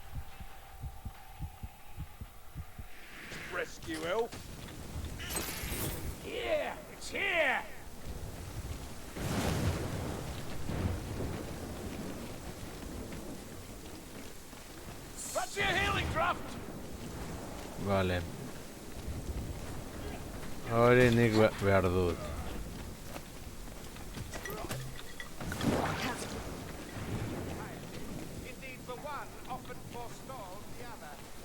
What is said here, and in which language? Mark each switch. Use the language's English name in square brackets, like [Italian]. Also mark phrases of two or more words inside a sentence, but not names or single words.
[English] Rescue elf. Here! It's here! That's your healing draft! [Basque] Vale. Hori nik behar dut. [English] Indeed, for one often forestalls the other.